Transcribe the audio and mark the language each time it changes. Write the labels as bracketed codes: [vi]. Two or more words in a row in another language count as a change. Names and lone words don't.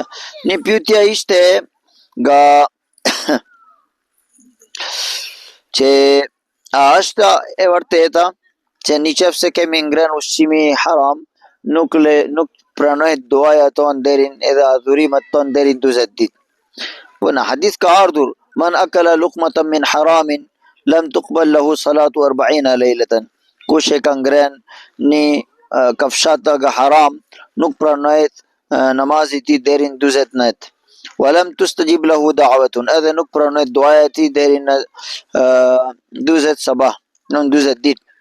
[sq] Një pyetje ishte nga që a është e vërteta që në qoftë se kemi ngrënë ushqimi haram, nuk pranohet duaja tonë deri edhe adhurimet tonë deri 40 ditë. Po në hadith ka ardhur [ar] من أكل لقمة من حرام لم تقبل له صلاة 40 ليلة. [sq] Kush e ka ngrënë një kafshat nga haram, nuk pranohet namazi i tij deri në 40 net. [ar] ولم تستجب له دعوة, [sq] edhe nuk pranohet duaja e tij deri në 40 sabah, në 40 ditë.